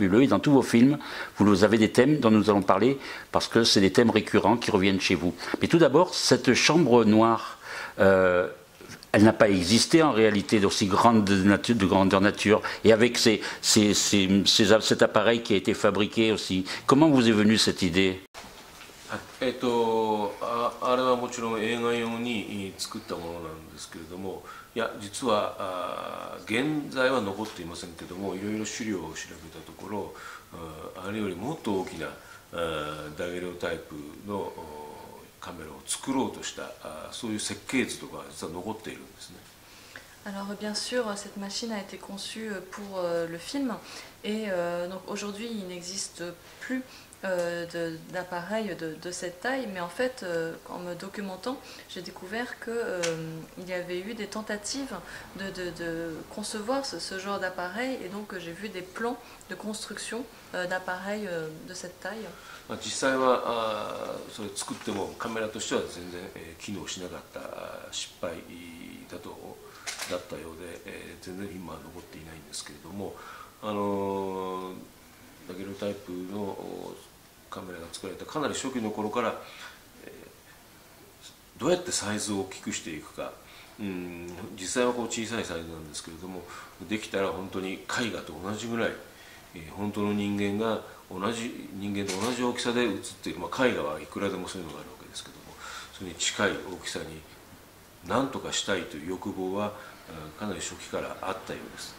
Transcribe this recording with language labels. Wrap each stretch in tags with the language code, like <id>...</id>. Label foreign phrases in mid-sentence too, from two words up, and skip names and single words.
<fr>Et dans tous vos films, vous avez des thèmes dont nous allons parler parce que c'est des thèmes récurrents qui reviennent chez vous. Mais tout d'abord, cette chambre noire, elle n'a pas existé en réalité d'aussi de grandeur nature. Et avec cet appareil qui a été fabriqué aussi, comment vous est venue cette idée?</fr> <ja>あれはもちろん映画用に作ったものなんですけれども、いや実は現在は残っていませんけども、いろいろ資料を調べたところ、あれよりもっと大きなダゲロタイプのカメラを作ろうとしたそういう設計図とか実は残っているんですね。</ja> <fr>Alors bien sûr, cette machine a été conçue pour le film et donc aujourd'hui il n'existe plus d'appareil de cette taille, mais en fait en me documentant j'ai découvert qu'il y avait eu des tentatives de concevoir ce genre d'appareil et donc j'ai vu des plans de construction d'appareils de cette taille.</fr> <ja>実際はそれ作ってもカメラとしては全然機能しなかった失敗だったようで、全然今は残っていないんですけれども、ダゲロタイプのカメラが作られたかなり初期の頃から、どうやってサイズを大きくしていくか、実際はこう小さいサイズなんですけれども、できたら本当に絵画と同じぐらい、本当の人間と同じ大きさで写っている、絵画はいくらでもそういうのがあるわけですけども、それに近い大きさに何とかしたいという欲望はかなり初期からあったようです。</ja>